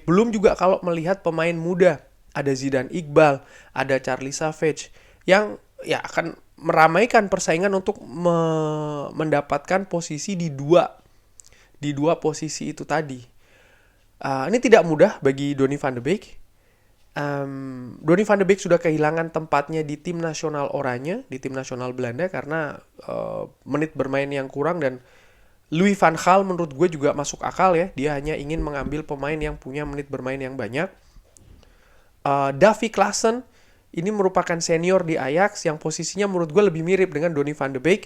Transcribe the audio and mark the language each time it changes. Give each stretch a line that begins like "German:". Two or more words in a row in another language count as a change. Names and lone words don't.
Indonesian: Belum juga kalau melihat pemain muda. Ada Zidane Iqbal, ada Charlie Savage yang ya akan meramaikan persaingan untuk mendapatkan posisi di dua posisi itu tadi. Ini tidak mudah bagi Donny van de Beek. Donny van de Beek sudah kehilangan tempatnya di tim nasional Oranje, di tim nasional Belanda karena menit bermain yang kurang, dan Louis van Gaal menurut gue juga masuk akal ya. Dia hanya ingin mengambil pemain yang punya menit bermain yang banyak. Davy Klaassen ini merupakan senior di Ajax yang posisinya menurut gue lebih mirip dengan Donny van de Beek.